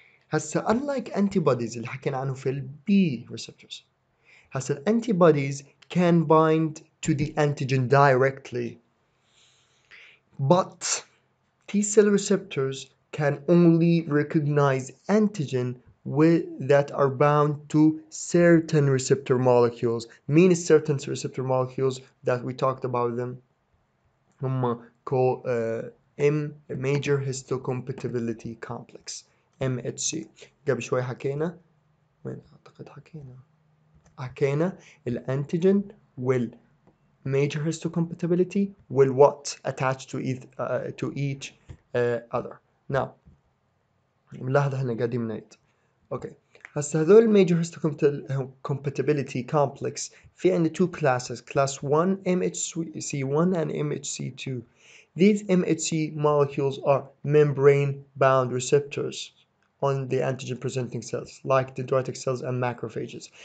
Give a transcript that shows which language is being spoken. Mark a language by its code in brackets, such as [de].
[ar] هسه [en] unlike antibodies [ar] اللي حكينا عنه في ال B receptors. [en] هسه antibodies can bind to the antigen directly, but T cell receptors can only recognize antigen that are bound to certain receptor molecules. Mean certain receptor molecules that we talked about them هم called major histocompatibility complex MHC. [ar] قبل شوي حكينا وين أعتقد حكينا الأنتيجين [en] major histocompatibility will what attach to each other. [ar] Now نلاحظ احنا قاعدين نعيد. [en] okay [ar] هسه هذول [en] major histocompatibility complex [ar] في عندنا [en] two classes, class 1 MHC1 and MHC2. These MHC molecules are membrane bound receptors on the antigen presenting cells like dendritic cells and macrophages.